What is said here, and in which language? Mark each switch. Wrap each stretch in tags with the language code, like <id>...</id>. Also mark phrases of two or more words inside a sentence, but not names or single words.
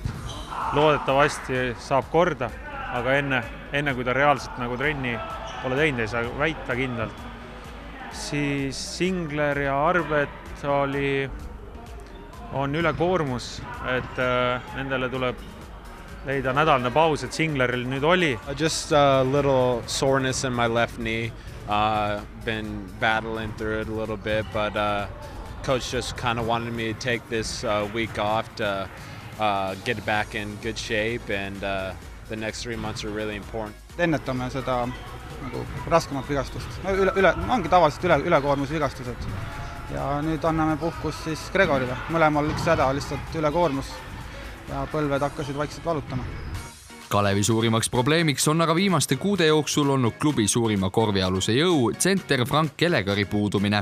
<et>Loodetavasti saab korda, aga enne kui ta reaalselt nagu trenni pole teinud, ei saa väita kindlalt. Siis Singler ja Arbet on üle koormus, et nendele tuleb leida nädalane paus, et Singleril nüüd oli.</et> <en>Just a little soreness in my left knee. Been battling through it a little bit, but coach just kind of wanted me to take this week off to get back in good shape, and the next 3 months are really important.</en> <et>Ennetame seda nagu raskemat vigastust. Ongi tavaliselt ülekoormusvigastused. Ja nüüd anname puhkus siis Gregorile. Mõlemal üks häda, lihtsalt ülekoormus ja põlved hakkasid vaikselt valutama. Kalevi suurimaks probleemiks on aga viimaste kuude jooksul olnud klubi suurima korvialuse jõu, tsenter Frank Elegari puudumine.</et>